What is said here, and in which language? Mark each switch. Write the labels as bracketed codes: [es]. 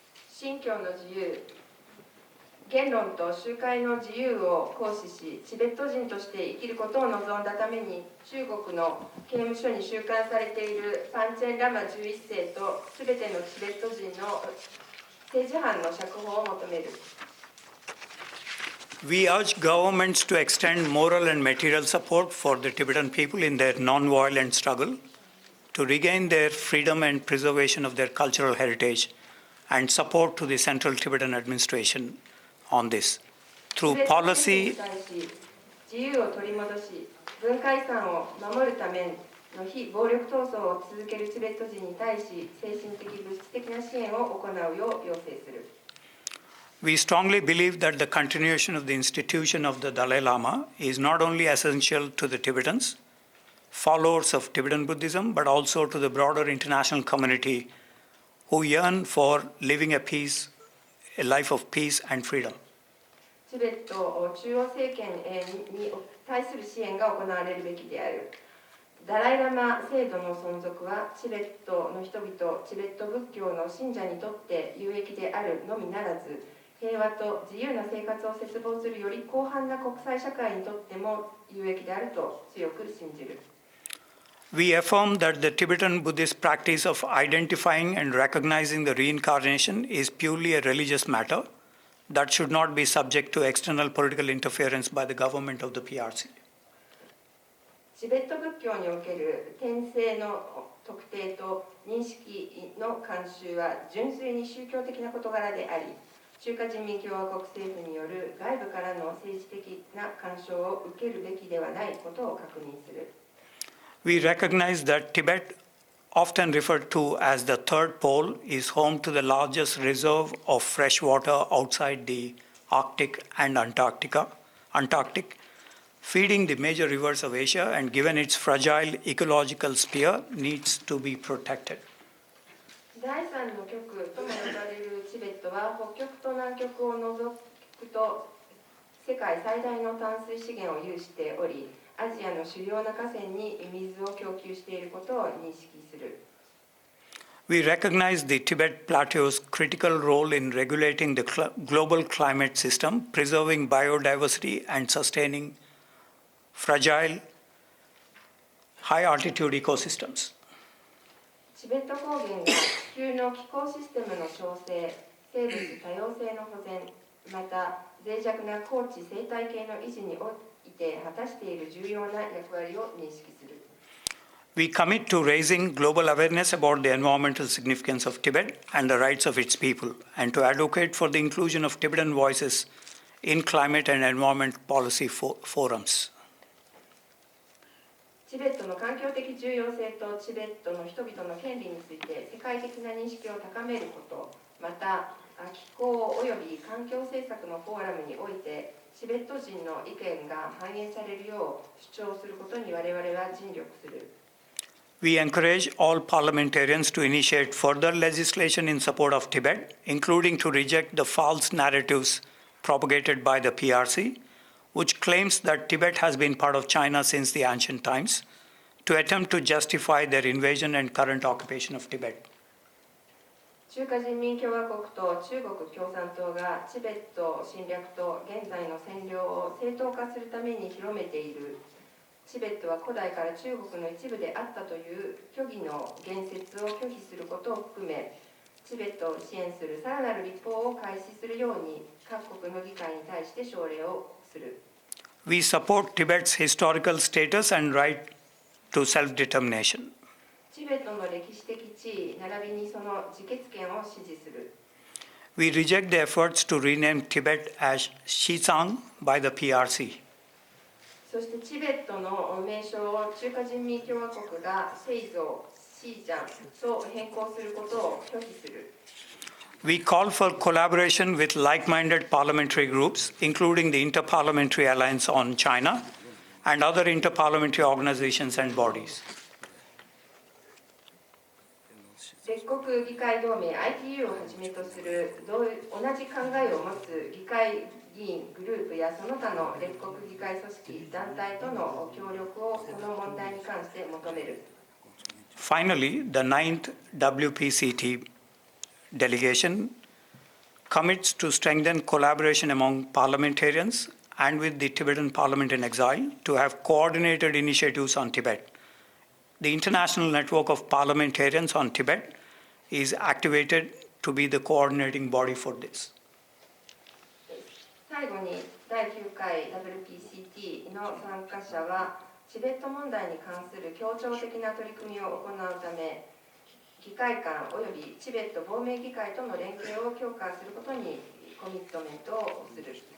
[ja] 信教の自由、言論と集会の自由を行使し、チベット人として生きることを望んだために、中国の刑務所に収監されているパンチェンラマ11世とすべてのチベット人の政治犯の釈放を求める。 [en] We urge governments to extend moral and material support for the Tibetan people in their non-violent struggle to regain their freedom and preservation of their cultural heritage, and support to the Central Tibetan Administration on this through policy. [ja] 自由を取り戻し、文化遺産を守るための非暴力闘争を続けるチベット人に対し、精神的物質的な支援を行うよう要請する。 [en] We strongly believe that the continuation of the institution of the Dalai Lama is not only essential to the Tibetans, followers of Tibetan Buddhism, but also to the broader international community who yearn for living a life of peace and freedom. [ja] チベット中央政権に対する支援が行われるべきである。ダライラマ制度の存続はチベットの人々、チベット仏教の信者にとって有益であるのみならず、平和と自由な生活を切望するより広範な国際社会にとっても有益であると強く信じる。 [en] We affirm that the Tibetan Buddhist practice of identifying and recognizing the reincarnation is purely a religious matter that should not be subject to external political interference by the government of the PRC. [ja] チベット仏教における転生の特定と認識の慣習は純粋に宗教的な事柄であり、中華人民共和国政府による外部からの政治的な干渉を受けるべきではないことを確認する。 [en] We recognize that Tibet, often referred to as the third pole, is home to the largest reserve of fresh water outside the Arctic and Antarctic, feeding the major rivers of Asia, and given its fragile ecological sphere, needs to be protected. [ja] 第三の極とも呼ばれるチベットは北極と南極を除くと世界最大の淡水資源を有しており、アジアの主要な河川に水を供給していることを認識する。 [en] We recognize the Tibet Plateau's critical role in regulating the global climate system, preserving biodiversity, and sustaining fragile, high-altitude ecosystems. [ja] チベット高原が地球の気候システムの調整、生物多様性の保全、また脆弱な高地生態系の維持において果たしている重要な役割を認識する。 [en] We commit to raising global awareness about the environmental significance of Tibet and the rights of its people, and to advocate for the inclusion of Tibetan voices in climate and environment policy forums. [ja] チベットの環境的重要性とチベットの人々の権利について世界的な認識を高めること、また気候及び環境政策のフォーラムにおいてチベット人の意見が反映されるよう主張することに我々は尽力する。 [en] We encourage all parliamentarians to initiate further legislation in support of Tibet, including to reject the false narratives propagated by the PRC, which claims that Tibet has been part of China since the ancient times, to attempt to justify their invasion and current occupation of Tibet. [ja] 中華人民共和国と中国共産党がチベット侵略と現在の占領を正当化するために広めているチベットは古代から中国の一部であったという虚偽の言説を拒否することを含め、チベットを支援するさらなる立法を開始するように各国の議会に対して奨励をする。 [en] We support Tibet's historical status and right to self-determination. [ja] チベットの歴史的地位並びにその自決権を支持する。 [en] We reject the efforts to rename Tibet as Xizang by the PRC. [ja] そしてチベットの名称を中華人民共和国が西蔵、シージャンと変更することを拒否する。 [en] We call for collaboration with like-minded parliamentary groups, including the Inter-Parliamentary Alliance on China and other inter-parliamentary organizations and bodies. [ja] 列国議会同盟 ITU をはじめとする同じ考えを持つ議会議員グループやその他の列国議会組織団体との協力をこの問題に関して求める。 [en] Finally, the 9th WPCT delegation commits to strengthen collaboration among parliamentarians and with the Tibetan Parliament in Exile to have coordinated initiatives on Tibet. The International Network of Parliamentarians on Tibet is activated to be the coordinating body for this. [ja] 最後に第9回 WPCT の参加者はチベット問題に関する協調的な取り組みを行うため議会間およびチベット亡命議会との連携を強化することにコミットメントをする。